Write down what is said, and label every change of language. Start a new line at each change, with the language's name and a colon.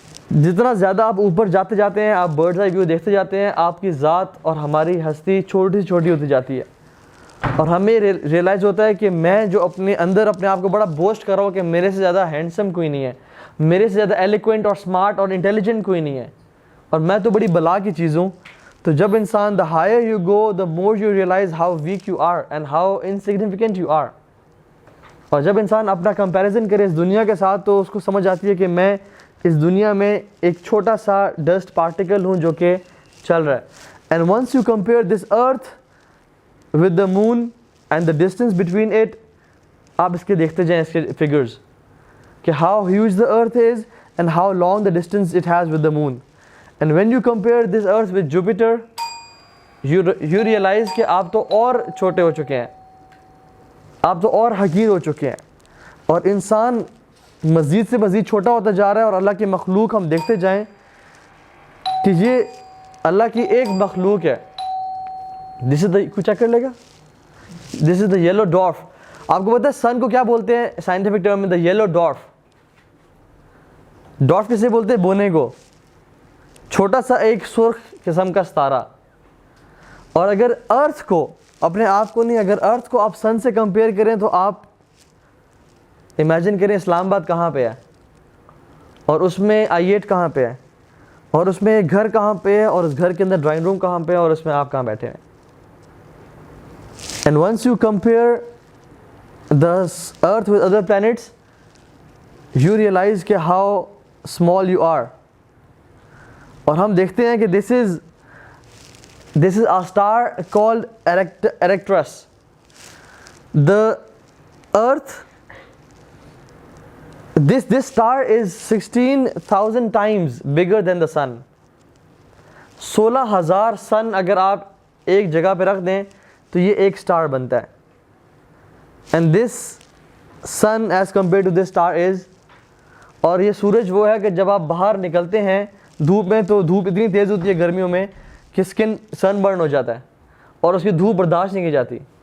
Urdu: جتنا زیادہ آپ اوپر جاتے جاتے ہیں، آپ برڈز آئی ویو دیکھتے جاتے ہیں، آپ کی ذات اور ہماری ہستی چھوٹی چھوٹی ہوتی جاتی ہے، اور ہمیں ریئلائز ہوتا ہے کہ میں جو اپنے اندر اپنے آپ کو بڑا بوسٹ کر رہا ہوں کہ میرے سے زیادہ ہینڈسم کوئی نہیں ہے، میرے سے زیادہ ایلیکوینٹ اور اسمارٹ اور انٹیلیجنٹ کوئی نہیں ہے، اور میں تو بڑی بلا کی چیز ہوں. تو جب انسان
English: the higher you go the more you realize how weak you are and how insignificant you are.
Urdu: اور جب انسان اپنا کمپیریزن کرے اس دنیا کے ساتھ تو اس کو سمجھ آتی ہے کہ میں اس دنیا میں ایک چھوٹا سا ڈسٹ پارٹیکل ہوں جو کہ چل رہا ہے.
English: and once you compare this earth with the moon and the distance between it,
Urdu: آپ اس کے دیکھتے جائیں اس کے فگرز کہ
English: How huge the earth is and how long the distance it has with the moon. And when you compare this earth with Jupiter you realize
Urdu: کہ آپ تو اور چھوٹے ہو چکے ہیں، آپ تو اور حقیر ہو چکے ہیں، اور انسان مزید سے مزید چھوٹا ہوتا جا رہا ہے. اور اللہ کی مخلوق ہم دیکھتے جائیں کہ یہ اللہ کی ایک مخلوق ہے.
English: this is the,
Urdu: کچھ چیک کر لے گا،
English: This is the yellow dwarf.
Urdu: آپ کو پتا ہے سن کو کیا بولتے ہیں سائنٹیفک ٹرم میں؟ دا یلو ڈوارف. ڈوارف کسے بولتے ہیں؟ بونے کو، چھوٹا سا ایک سرخ قسم کا ستارہ. اور اگر ارتھ کو، اپنے آپ کو نہیں، اگر ارتھ کو آپ سن سے کمپیئر کریں تو آپ امیجن کریں اسلام آباد کہاں پہ ہے، اور اس میں I-8 کہاں پہ ہے، اور اس میں گھر کہاں پہ ہے، اور اس گھر کے اندر ڈرائنگ روم کہاں پہ ہے، اور اس میں آپ کہاں بیٹھے ہیں.
English: And once you compare the earth with other planets you realize کہ how small you are.
Urdu: اور ہم دیکھتے ہیں کہ
English: This is a star called Erectus. The Earth, this star is 16,000 times bigger than the sun.
Urdu: 16,000 سن اگر آپ ایک جگہ پہ رکھ دیں تو یہ ایک سٹار بنتا ہے.
English: And this sun as compared to this star is،
Urdu: اور یہ سورج وہ ہے کہ جب آپ باہر نکلتے ہیں دھوپ میں تو دھوپ اتنی تیز ہوتی ہے گرمیوں میں کہ اسکن سن برن ہو جاتا ہے اور اس کی دھوپ برداشت نہیں کی جاتی.